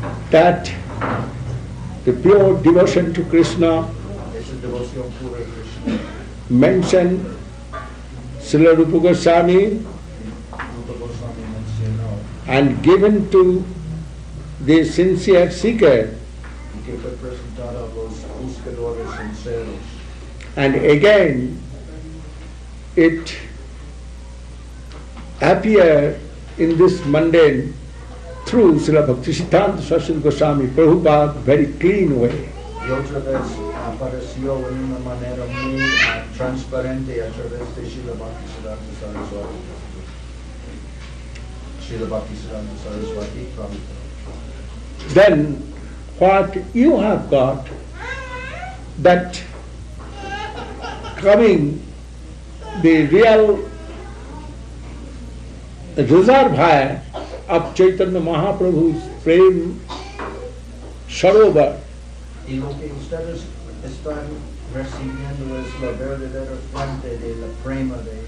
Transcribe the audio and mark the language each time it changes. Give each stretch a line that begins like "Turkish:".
English: That the pure devotion to Krishna
Spanish: Esa devoción pura a Krishna.
English: mentioned Srila Rupa Goswami
Spanish: Rupa Goswami mencionó
English: and given to the sincere seeker,
Spanish: y que fue presentada a los buscadores sinceros.
English: and again it appeared in this mundane through Srila Bhakti Siddhanta Saraswati Goswami Prabhupada very clean way.
Spanish: Y otra vez apareció en una manera muy transparente a través de Srila Bhakti Saraswati. Srila Bhakti Saraswati Prabhupada.
English: Then what you have got, that coming the real reservoir of Chaitanya Mahaprabhu's prem sarovar,
Spanish: Y lo que ustedes están recibiendo es la verdadera fuente de la prema de